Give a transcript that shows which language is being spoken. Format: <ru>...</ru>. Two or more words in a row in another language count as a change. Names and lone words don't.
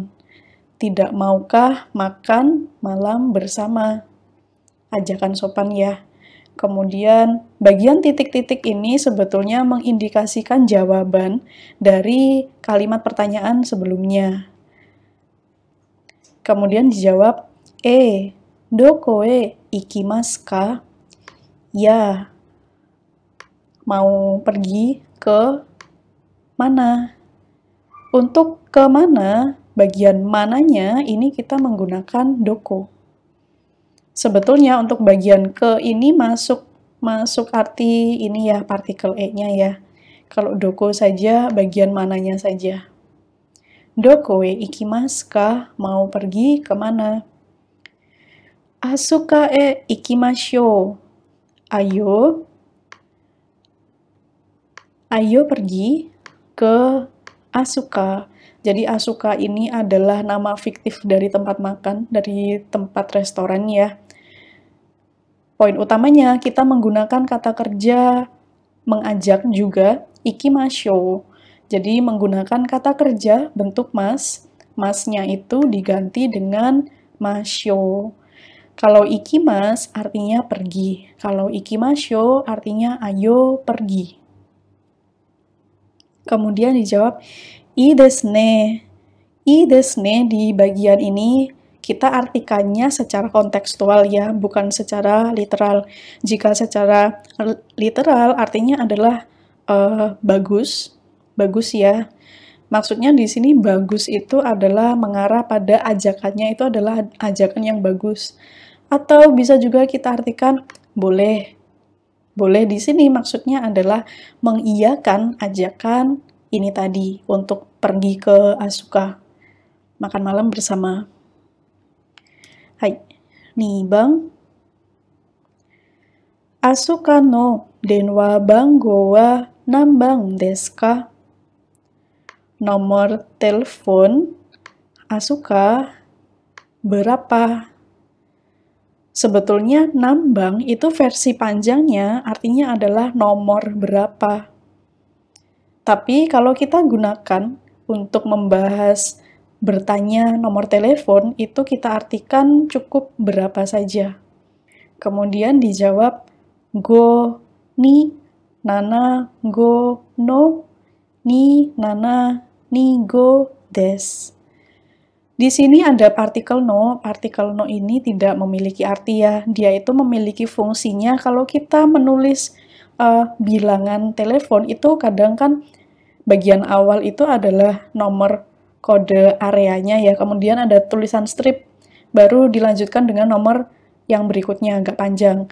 <id>Tidak maukah makan malam bersama? Ajakan sopan ya. Kemudian bagian titik-titik ini sebetulnya mengindikasikan jawaban dari kalimat pertanyaan sebelumnya. Kemudian dijawab,</id> <ja>どこへ行きますか?</ja> <id>Ya, mau pergi ke mana? Untuk ke mana, bagian mananya ini kita menggunakan doko. Sebetulnya untuk bagian ke ini masuk arti ini ya, partikel e-nya ya. Kalau doko saja, bagian mananya saja.</id> <ja>どこへ行きますか?</ja> <id>Mau pergi ke mana?</id> <ja>アスカへ行きましょう.</ja> <id>Ayo pergi ke Asuka. Jadi Asuka ini adalah nama fiktif dari tempat makan, dari tempat restoran ya. Poin utamanya kita menggunakan kata kerja mengajak juga, ikimashou. Jadi menggunakan kata kerja bentuk mas, masnya itu diganti dengan mashou. Kalau ikimas artinya pergi, kalau ikimashou artinya ayo pergi. Kemudian dijawab,</id> <ja>いいですね. いいですね</ja> <id>di bagian ini kita artikannya secara kontekstual ya, bukan secara literal. Jika secara literal artinya adalah bagus ya. Maksudnya di sini bagus itu adalah mengarah pada ajakannya itu adalah ajakan yang bagus. Atau bisa juga kita artikan boleh. Boleh di sini maksudnya adalah mengiyakan ajakan ini tadi untuk pergi ke Asuka, makan malam bersama. Hai, nih bang.</id> <ja>アスカの電話番号は何番ですか?</ja> <id>Nomor telepon Asuka berapa? Sebetulnya nambang itu versi panjangnya artinya adalah nomor berapa. Tapi kalau kita gunakan untuk membahas bertanya nomor telepon, itu kita artikan cukup berapa saja. Kemudian dijawab</id> <ja>五二七五の二七二五です.</ja> <id>Di sini ada partikel no. Partikel no ini tidak memiliki arti ya. Dia itu memiliki fungsinya kalau kita menulis bilangan telepon itu kadang kan bagian awal itu adalah nomor kode areanya ya, kemudian ada tulisan strip, baru dilanjutkan dengan nomor yang berikutnya agak panjang.</id>